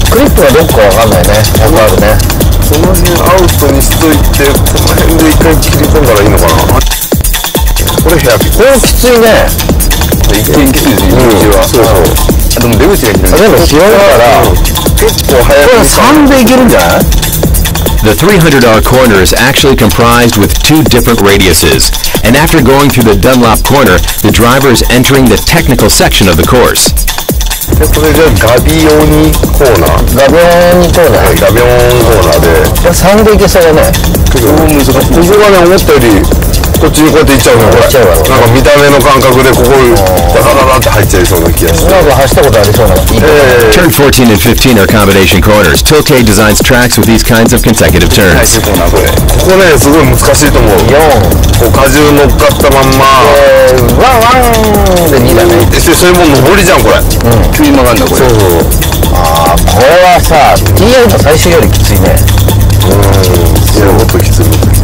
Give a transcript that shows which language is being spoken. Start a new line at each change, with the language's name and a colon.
Japanese: クリップがどこか分かんないね。100あるね。その辺アウトにしといて、この辺で一回切り込んだらいいのかな。これヘアピン。これきついね。一見きついです、入り口は。そうそう。でも出口がきつい。でも広いから結構早く。これ3でいけるんじゃない？
English: The 300R corner is actually comprised with 2 different radiuses, and after going through the Dunlop corner, the driver is entering the technical section of the course.
Japanese: これじゃガビオニコーナー。ガビオニコーナー。ガビオンコーナーで。 3でいけそうだね。ここがね、思ったよりこっちにこうやって行っちゃうの、これ。なんか見た目の感覚でここダダダダって入っちゃいそうな気がして。なんか走ったことありそうな。
English: Turn 14 and 15 are combination corners. Tilke designs tracks with these kinds of consecutive turns.
Japanese: ここね、すごい難しいと思う。こう荷重乗っかったまんまワンで2だね。それもう上りじゃんこれ。急に曲がるんだこれ。ああ、これはさ TI の最終よりきついね。いや、もっときつい。